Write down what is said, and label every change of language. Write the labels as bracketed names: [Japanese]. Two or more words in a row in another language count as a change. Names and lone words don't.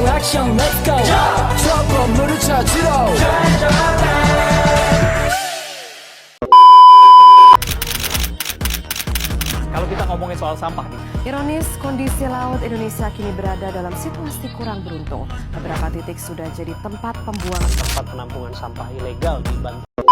[Korean] 미션 [English] let's go [Korean] 저 건물을 찾으러 [Indonesian] Kalau kita ngomongin soal sampah nih, Ironis, kondisi laut Indonesia kini berada dalam situasi kurang beruntung. Beberapa titik sudah jadi tempat pembuangan tempat penampungan sampah ilegal di Banten.